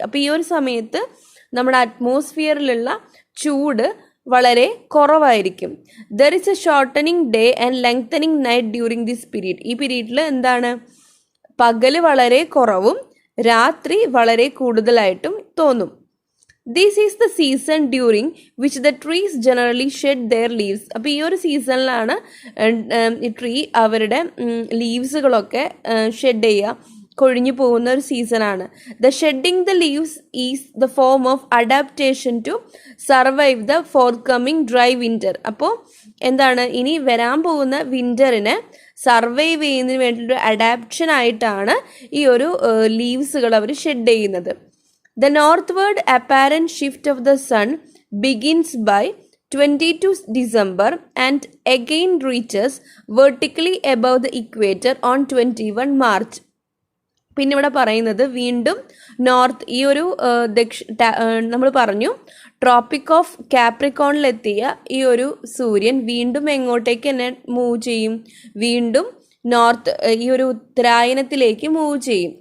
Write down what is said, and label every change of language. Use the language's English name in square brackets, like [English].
[Malayalam] അപ്പോൾ ഈ ഒരു സമയത്ത് നമ്മുടെ അറ്റ്മോസ്ഫിയറിലുള്ള ചൂട് വളരെ കുറവായിരിക്കും. [English] There is a shortening day and lengthening night during this period. [Malayalam] ഈ പീരീഡിൽ എന്താണ്, പകല് വളരെ കുറവും രാത്രി വളരെ കൂടുതലായിട്ടും തോന്നും. [English] This is the season during which the trees generally shed their leaves. [Malayalam] അപ്പോൾ ഈ ഒരു സീസണിലാണ് ഈ ട്രീ അവരുടെ ലീവ്സുകളൊക്കെ ഷെഡ് ചെയ്യുക, കൊഴിഞ്ഞു പോകുന്ന ഒരു സീസണാണ്. [English] The shedding the leaves is the form of adaptation to survive the forthcoming dry winter. [Malayalam] അപ്പോൾ എന്താണ്, ഇനി വരാൻ പോകുന്ന വിൻ്ററിനെ സർവൈവ് ചെയ്യുന്നതിന് വേണ്ടിയിട്ടൊരു അഡാപ്ഷൻ ആയിട്ടാണ് ഈ ഒരു ലീവ്സുകൾ അവർ ഷെഡ് ചെയ്യുന്നത്. [English] The northward apparent shift of the sun begins by 22 December and again reaches vertically above the equator on 21 March. [Malayalam] പിന്നെ ഇവിടെ പറയുന്നത് വീണ്ടും നോർത്ത് ഈ ഒരു നമ്മൾ പറഞ്ഞു ട്രോപ്പിക് ഓഫ് കാപ്രിക്കോണിലെത്തിയ ഈ ഒരു സൂര്യൻ വീണ്ടും എങ്ങോട്ടേക്ക് തന്നെ മൂവ് ചെയ്യും, വീണ്ടും നോർത്ത് ഈ ഒരു ഉത്തരായനത്തിലേക്ക് മൂവ് ചെയ്യും.